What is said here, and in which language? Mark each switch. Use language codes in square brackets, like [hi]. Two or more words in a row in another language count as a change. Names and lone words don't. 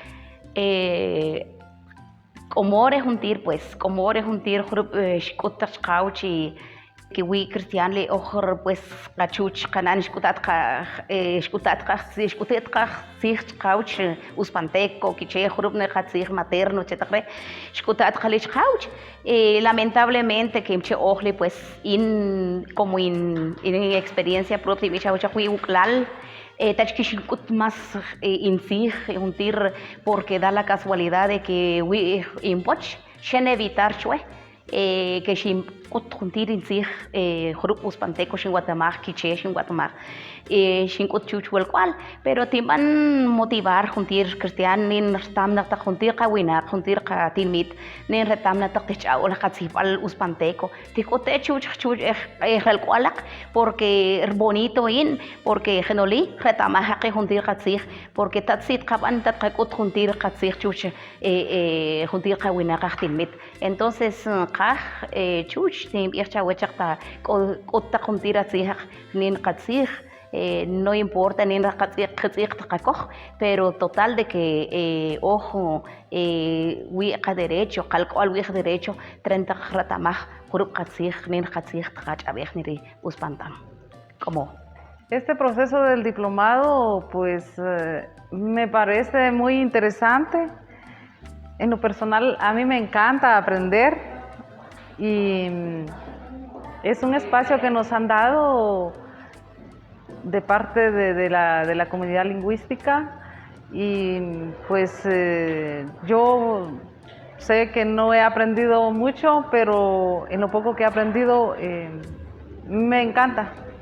[usp] k'omo re juntir pues k'omo re juntir jrub' xk'ut taq chaqawch y kiwi' Cristian li oj pues qachuch qa'nan xk'utat qatziij chaqawch uspanteco kiche' jrub' qatziij materno chetaq re' xk'utat qali chaqawch lamentablemente kimchi ojli [es] pues como [usp] in [es] experiencia propia [usp] tib'ixawach wi' uk'lal tach kixink'ut más intziij juntir [es] porque da la casualidad de que [usp] wi' inwoch xen evitar ch'weh que xink'ut juntir intziij jrub' uspanteco xinwatmaj kiche' xinwatmaj xink'ut chuwach welk'o'al pero tinb'an motivar juntir Cristian nin retaam taq juntir qawinaq juntir qatinmit nin retaam taq tijch'awb'al qatzijb'al uspanteco tijk'ute' chuwach relk'o'alaq [es] porque bonito [usp] in porque jenoli reta'maj qe juntir qatziij porque tatziit qab'an tat qak'ut juntir qatziij chuwach juntir qawinaq ajtinmit entonces qaj chuwach tinb'ij chawach k'ut taq juntir atziij nin qatziij [es] no importa [usp] nin qatz'iiq taqakoj [es] pero total de que [usp] oj wi' qaderecho qalk'o'al wi' qaderecho tren taq reta'maj jrub' qatziij nin qatziij tqach'ab'ej niri uspantam k'omo. [es] Este proceso del diplomado pues me parece muy interesante. En lo personal a mí me encanta aprender y es un espacio que nos han dado de parte de la comunidad lingüística y pues yo sé que no he aprendido mucho, pero en lo poco que he aprendido me encanta.